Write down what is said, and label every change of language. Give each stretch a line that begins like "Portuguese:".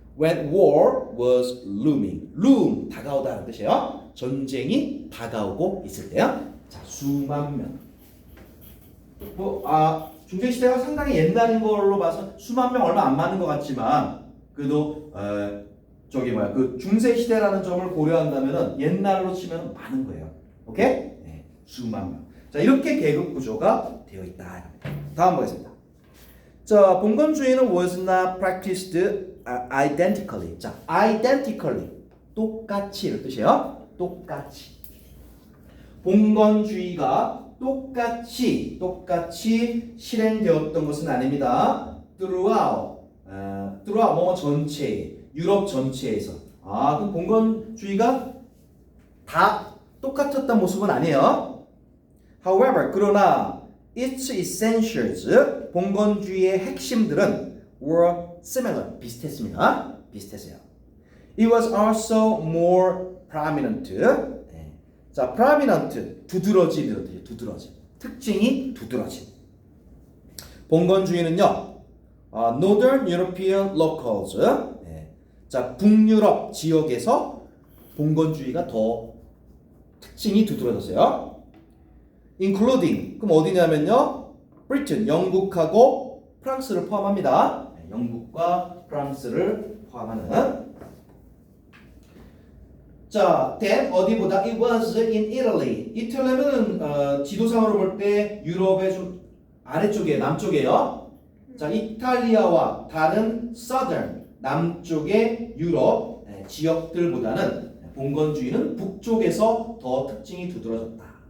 English: When war was looming, loom
Korean: 다가오다는 뜻이에요. 전쟁이 다가오고 있을 때요. 자, 수만 명. 중세 시대가 상당히 옛날인 걸로 봐서 수만 명 얼마 안 많은 것 같지만 그래도 그 중세 시대라는 점을 고려한다면은 옛날로 치면 많은 거예요. 오케이? 수만 명. 자, 이렇게 계급 구조가 되어 있다. 다음 보겠습니다. 자, 봉건주의는
English: was not practiced identically.
Korean: 자, identically 똑같이 이런 뜻이에요. 똑같이. 봉건주의가 똑같이 실행되었던 것은 아닙니다. throughout 뭐 전체 유럽 전체에서. 그럼 봉건주의가 다 똑같았던 모습은 아니에요.
English: However,
Korean: 그러나
English: its essentials,
Korean: 봉건주의의 핵심들은
English: were similar,
Korean: 비슷했습니다. 비슷했어요.
English: It was also more prominent.
Korean: 자, prominent, 두드러진, 특징이 두드러진. 봉건주의는요,
English: Northern European locals,
Korean: 자, 북유럽 지역에서 봉건주의가 더 특징이 두드러졌어요. including 그럼 어디냐면요, Britain 영국하고 프랑스를 포함합니다. 영국과 프랑스를 포함하는. 자,
English: then
Korean: 어디보다
English: it was in Italy.
Korean: 이탈리아는 지도상으로 볼 때 유럽의 좀 아래쪽에 남쪽이에요. 자, 이탈리아와 다른 southern 남쪽의 유럽 지역들보다는 봉건주의는 북쪽에서 더 특징이 두드러졌다.